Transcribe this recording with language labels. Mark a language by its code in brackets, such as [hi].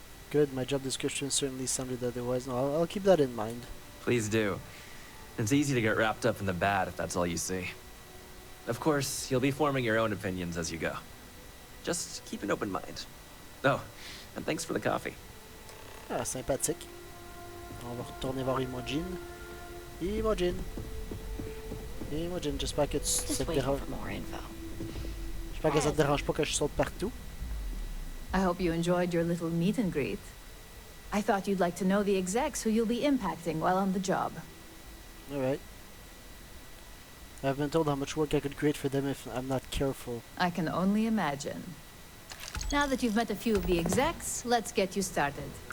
[en] Good, my job description certainly sounded otherwise. No, I'll keep that in mind. Please do. It's easy to get wrapped up in the bad if that's all you see. Of course, you'll be forming your own opinions as you go. Just keep an open mind. Oh, and thanks for the coffee. [fr] Ah, sympathique. On va retourner voir Imogen. Imogen. Imogen, j'espère que ça te dérange. J'espère que ça te dérange pas que je saute partout. [en] I hope you enjoyed your little meet and greet. I thought you'd like to know the execs who you'll be impacting while on the job. Alright. I've been told how much work I could create for them if I'm not careful. I can only imagine. Now that you've met a few of the execs, let's get you started.